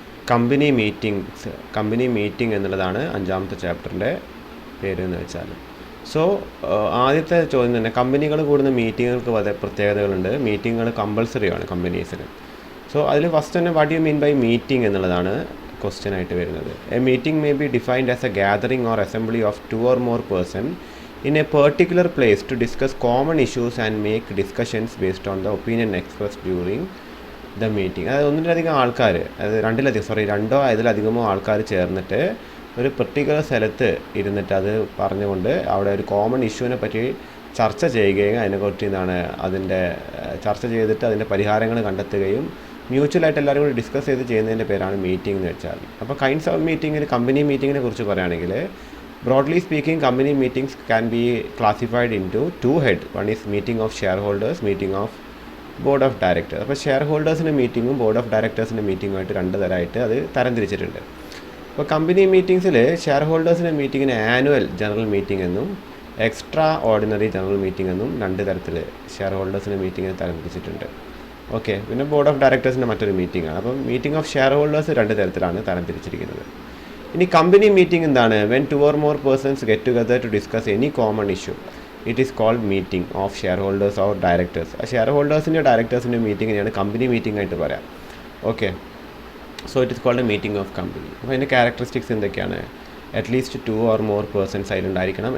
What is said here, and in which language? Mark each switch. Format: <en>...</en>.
<ml>Company meeting എന്നുള്ളതാണ് 5ാമത്തെ ചാപ്റ്ററിൻ്റെ പേര് എന്ന് വെച്ചാൽ. സോ ആദ്യത്തെ ചോദ്യം തന്നെ, കമ്പനികൾ കൂടുന്ന മീറ്റിങ്ങുകൾക്ക് വളരെ പ്രത്യേകതകളുണ്ട്. മീറ്റിങ്ങുകൾ കമ്പൾസറിയാണ് കമ്പനീസിൽ. സോ അതിൽ ഫസ്റ്റ് തന്നെ</ml> <en>what you mean by meeting</en> <ml>എന്നുള്ളതാണ് ക്വസ്റ്റ്യൻ ആയിട്ട് വരുന്നത്.</ml> <en>A meeting may be defined as a gathering or assembly of 2 or more person in a particular place to discuss common issues and make discussions based on the opinion expressed during the meeting.</en> <ml>അതായത് ഒന്നിലധികം ആൾക്കാർ, രണ്ടോ അതിലധികമോ ആൾക്കാർ ചേർന്നിട്ട് ഒരു particular സ്ഥലത്ത് ഇരുന്നിട്ട് അത് പറഞ്ഞുകൊണ്ട് അവിടെ ഒരു കോമൺ ഇഷ്യൂവിനെ പറ്റി ചർച്ച ചെയ്യുകയും അതിനെക്കുറിച്ച് അതിൻ്റെ ചർച്ച ചെയ്തിട്ട് അതിൻ്റെ പരിഹാരങ്ങൾ കണ്ടെത്തുകയും മ്യൂച്വലായിട്ട് എല്ലാവരും കൂടി ഡിസ്കസ് ചെയ്ത് ചെയ്യുന്നതിൻ്റെ പേരാണ് മീറ്റിംഗ് എന്ന് വെച്ചാൽ. അപ്പോൾ കൈൻഡ്സ് ഓഫ് മീറ്റിങ്ങിൽ കമ്പനി മീറ്റിങ്ങിനെ കുറിച്ച് പറയുകയാണെങ്കിൽ,</ml> <en>broadly speaking, company meetings can be classified into 2 heads. One is meeting of shareholders, meeting of board of directors.</en> <ml>അപ്പോൾ ഷെയർഹോൾഡേഴ്സിൻ്റെ മീറ്റിങ്ങും ബോർഡ് ഓഫ് ഡയറക്ടേഴ്സിൻ്റെ മീറ്റിങ്ങുമായിട്ട് 2 തരമായിട്ട് അത് തരംതിരിച്ചിട്ടുണ്ട്. അപ്പോൾ കമ്പനി മീറ്റിംഗ്സിൽ ഷെയർഹോൾഡേഴ്സിൻ്റെ മീറ്റിങ്ങിന് ആനുവൽ ജനറൽ മീറ്റിംഗ് എന്നും എക്സ്ട്രാ ഓർഡിനറി ജനറൽ മീറ്റിംഗ് എന്നും 2 തരത്തിൽ ഷെയർഹോൾഡേഴ്സിൻ്റെ മീറ്റിങ്ങിനെ തരംതിരിച്ചിട്ടുണ്ട്. ഓക്കെ, പിന്നെ ബോർഡ് ഓഫ് ഡയറക്ടേഴ്സിൻ്റെ മറ്റൊരു മീറ്റിംഗാണ്. അപ്പം മീറ്റിംഗ് ഓഫ് ഷെയർഹോൾഡേഴ്സ് 2 തരത്തിലാണ് തരംതിരിച്ചിരിക്കുന്നത്. ഇനി കമ്പനി മീറ്റിംഗ് എന്താണ്?</ml> <en>When 2 or more persons get together to discuss any common issue, it is called meeting of shareholders or directors.</en> <ml>ആ ഷെയർഹോൾഡേഴ്സിൻ്റെ ഡയറക്ടേഴ്സിൻ്റെ മീറ്റിങ്ങിനെയാണ് company meeting ആയിട്ട് പറയാം.</ml> <en>Okay, so it is called a meeting of company.</en> <ml>അപ്പോൾ അതിൻ്റെ characteristics എന്തൊക്കെയാണ്? At least</ml> <en>2 or more persons</en> <ml>അതിലുണ്ടായിരിക്കണം.</ml>